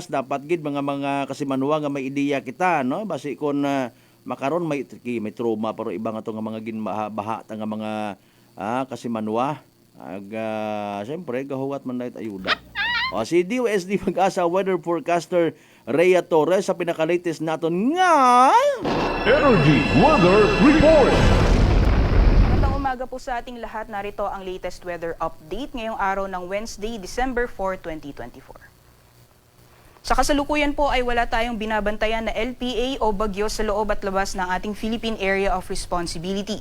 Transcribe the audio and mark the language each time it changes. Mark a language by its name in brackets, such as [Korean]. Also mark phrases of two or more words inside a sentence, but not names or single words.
[Hiligaynon] Dapat gid mga kasimanwa nga may ideya kita, no, basi kon makaron may trauma pero iba nga to nga mga ginbaha ta nga mga kasimanwa ag siyempre gahuwat man dayt ayuda. Si DOSD Pag-asa [English] weather forecaster [Hiligaynon] Rhea Torres sa pinaka-latest naton nga Energy Weather Report. [Filipino] Magandang umaga po sa ating lahat. Narito ang latest weather update ngayong araw ng Wednesday, December 4, 2024. Sa kasalukuyan po ay wala tayong binabantayan na LPA o bagyo sa loob at labas ng ating Philippine Area of Responsibility.